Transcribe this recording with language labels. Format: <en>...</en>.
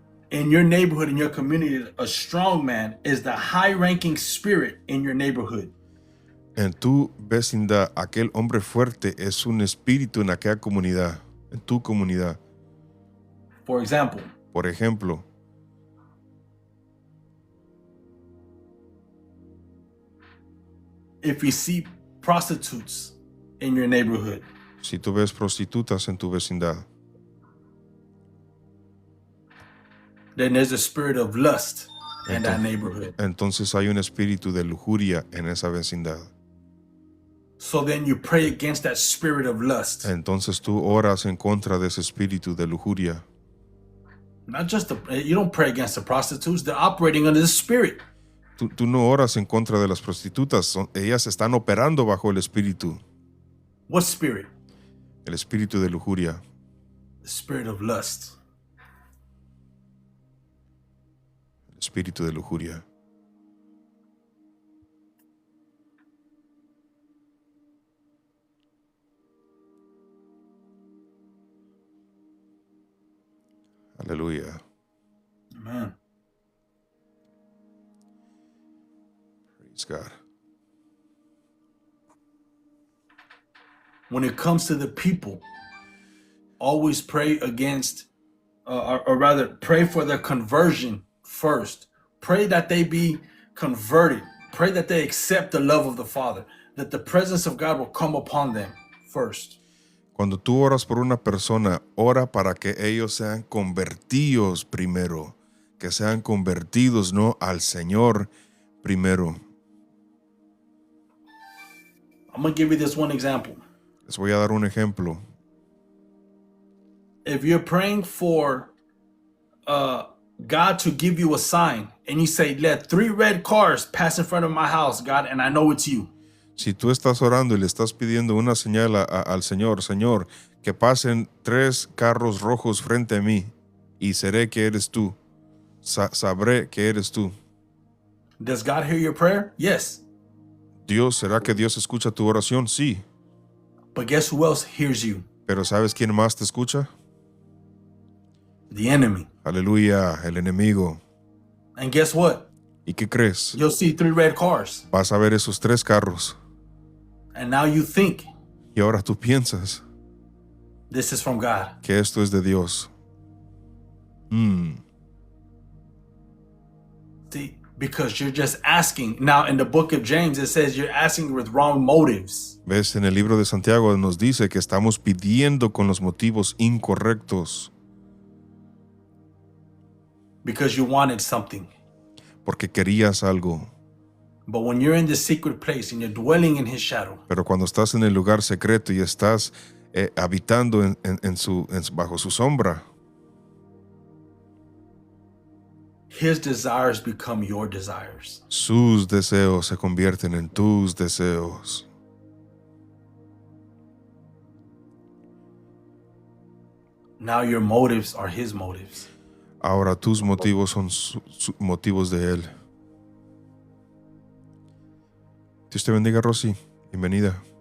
<en>In your neighborhood, in your community, a strong man is the high-ranking spirit in your neighborhood.</en> <es>En tu vecindad, aquel hombre fuerte es un espíritu en aquella comunidad, en tu comunidad.</es> <en>For example,</en> <es>Por ejemplo,</es> <en>if you see prostitutes in your neighborhood,</en> <es>si tú ves prostitutas en tu vecindad,</es> <en>then there's a spirit of lust in that neighborhood.</en> <es>entonces hay un espíritu de lujuria en esa vecindad.</es> <en>So then you pray against that spirit of lust.</en> <es>Entonces tú oras en contra de ese espíritu de lujuria.</es> <en>Not just you don't pray against the prostitutes, they're operating under the spirit.</en> <es>Tú no oras en contra de las prostitutas, ellas están operando bajo el espíritu</es> <en>What spirit?</en> <es>de lujuria,</es> <en>The spirit of lust.</en> <es>el espíritu de lujuria. Aleluya.</es> <en>Amen. Praise God. When it comes to the people, always pray against, or rather, pray for their conversion first. Pray that they be converted. Pray that they accept the love of the Father, that the presence of God will come upon them first.</en> <es>Cuando tú oras por una persona, ora para que ellos sean convertidos primero, que sean convertidos, no al Señor primero.</es> <en>I'm going to give you this one example.</en> <es>Les voy a dar un ejemplo.</es> <en>If you're praying for God to give you a sign, and you say, let 3 red cars pass in front of my house, God, and I know it's you.</en> <es>Si tú estás orando y le estás pidiendo una señal al Señor, Señor, que pasen 3 carros rojos frente a mí y seré que eres tú, sabré que eres tú.</es> <en>Does God hear your prayer? Yes.</en> <es>¿Será que Dios escucha tu oración? Sí.</es> <en>But guess who else hears you?</en> <es>Pero ¿sabes quién más te escucha?</es> <en>The enemy.</en> <es>Aleluya, el enemigo.</es> <en>And guess what?</en> <es>¿Y qué crees?</es> <en>You'll see 3 red cars.</en> <es>Vas a ver esos 3 carros.</es> <en>And now you think</en> <es>Y ahora tú piensas</es> <en>this is from God.</en> <es>que esto es de Dios.</es> <en>See, because you're just asking. Now in the book of James, it says you're asking with wrong motives.</en> <es>¿Ves? En el libro de Santiago nos dice que estamos pidiendo con los motivos incorrectos.</es> <en>Because you wanted something.</en> <es>Porque querías algo.</es> <en>But when you're in the secret place and you're dwelling in his shadow,</en> <es>Pero cuando estás en el lugar secreto y estás habitando bajo su sombra,</es> <en>his desires become your desires.</en> <es>sus deseos se convierten en tus deseos.</es> <en>Now your motives are his motives.</en> <es>Ahora tus motivos son motivos de él. Dios te bendiga, Rosy. Bienvenida.</es>